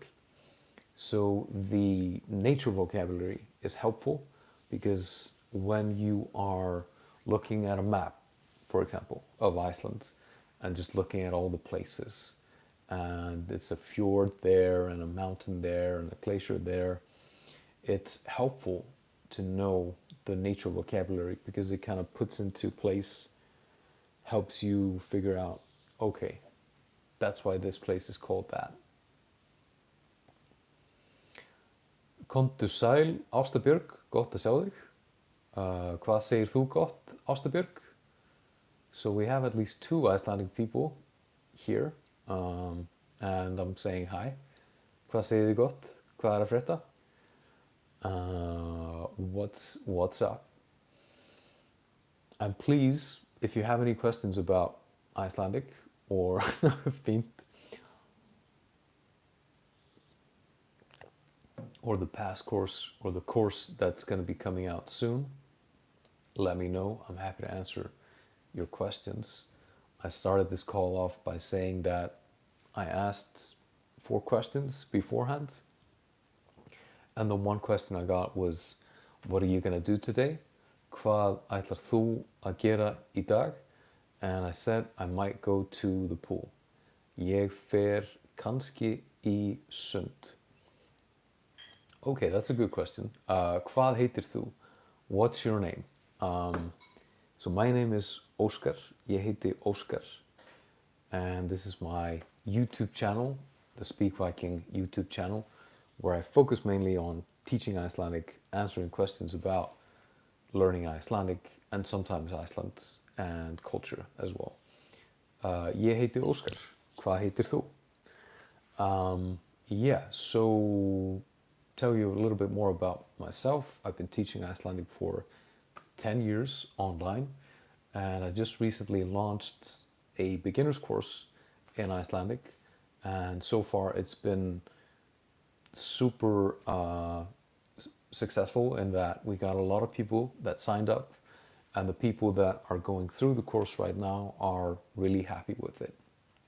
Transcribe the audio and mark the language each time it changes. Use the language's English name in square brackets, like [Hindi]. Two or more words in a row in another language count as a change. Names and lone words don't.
[English] So the nature vocabulary is helpful because when you are looking at a map, for example, of Iceland, and just looking at all the places, and it's a fjord there, and a mountain there, and a glacier there, it's helpful to know the nature vocabulary because it kind of puts into place, helps you figure out, okay, that's why this place is called that. [Icelandic] Komdu sæl, Ásta Björg, gott að sjá þig. Hvað segir þú gott, Ásta Björg? [English] So we have at least 2 Icelandic people here, and I'm saying hi. [Icelandic] Hvað segir þið gott? Hvað er að frétta? [English] What's up? And please, if you have any questions about Icelandic or fínt, or the past course, or the course that's going to be coming out soon, let me know. I'm happy to answer your questions. I started this call off by saying that I asked 4 questions beforehand, and the one question I got was, what are you going to do today? [Icelandic] Hvað ætlar þú að gera í dag? [English] And I said I might go to the pool. [Icelandic] Ég fer kannski í sund. [English] Okay, that's a good question. [Icelandic] Hvað heitir þú? [English] What's your name? So my name is Óskar. [Icelandic] Ég heiti Óskar. [English] And this is my YouTube channel, the Speak Viking YouTube channel, where I focus mainly on teaching Icelandic, answering questions about learning Icelandic, and sometimes Iceland and culture as well. [Icelandic] Ég heiti Óskar. Hvað heitir þú? [English] Yeah, so tell you a little bit more about myself. I've been teaching Icelandic for 10 years online, and I just recently launched a beginner's course in Icelandic, and so far it's been super successful in that we got a lot of people that signed up, and the people that are going through the course right now are really happy with it.